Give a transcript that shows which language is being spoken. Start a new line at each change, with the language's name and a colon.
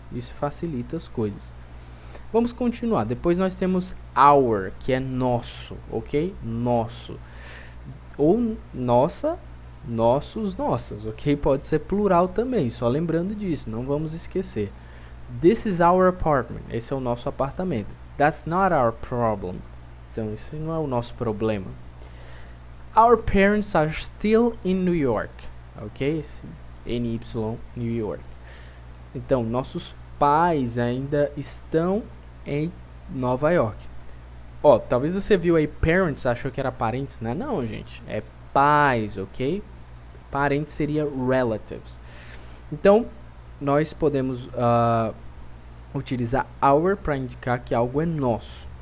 Portuguese: Isso facilita as coisas. Vamos continuar. Depois nós temos our, que é nosso, ok? Nosso. Ou nossa, nossos, nossas, ok? Pode ser plural também, só lembrando disso, não vamos esquecer.
English: This is our apartment.
Portuguese: Esse é o nosso apartamento.
English: That's not our problem.
Portuguese: Então, esse não é o nosso problema.
English: Our parents are still in New York.
Portuguese: Ok? Esse NY, New York. Então, nossos pais ainda estão em Nova York. Ó, talvez você viu aí parents, achou que era parentes, né? Não, gente, é pais, ok? Parentes seria relatives. Então, nós podemos utilizar our para indicar que algo é nosso.